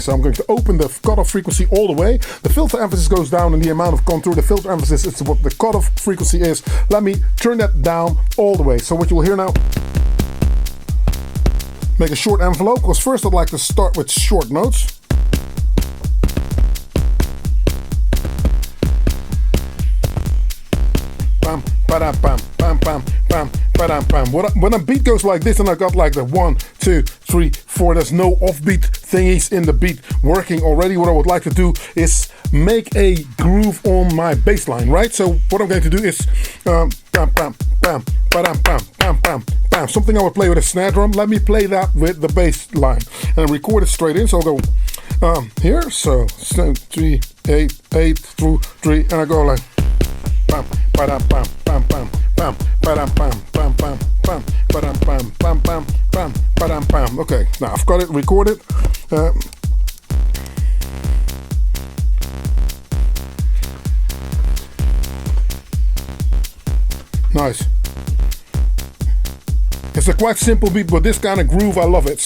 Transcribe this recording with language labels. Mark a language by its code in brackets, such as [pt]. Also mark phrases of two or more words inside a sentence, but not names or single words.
[en] So I'm going to open the cutoff frequency all the way. The filter emphasis goes down in the amount of contour. The filter emphasis is what the cutoff frequency is. Let me turn that down all the way. So what you will hear now, make a short envelope, because first I'd like to start with short notes. Bam, ba-dam, bam, bam, bam, bam, ba-dam, bam. When a beat goes like this and I got like the 1, 2, 3, 4, there's no offbeat thingies in the beat working already. What I would like to do is make a groove on my bass line, right? So what I'm going to do is bam, bam, bam, ba-dam, bam, bam, bam, bam. Something I would play with a snare drum. Let me play that with the bass line and record it straight in. So I'll go here, so 7, 3, 8, 8 through 3, and I go like bam, ba-dam, bam, bam, bam, bam, ba-dam, bam, bam, bam, bam, ba-dam, bam, bam, bam, bam, ba-dam, bam. Okay, now I've got it recorded. Nice. It's a quite simple beat, but this kind of groove, I love it.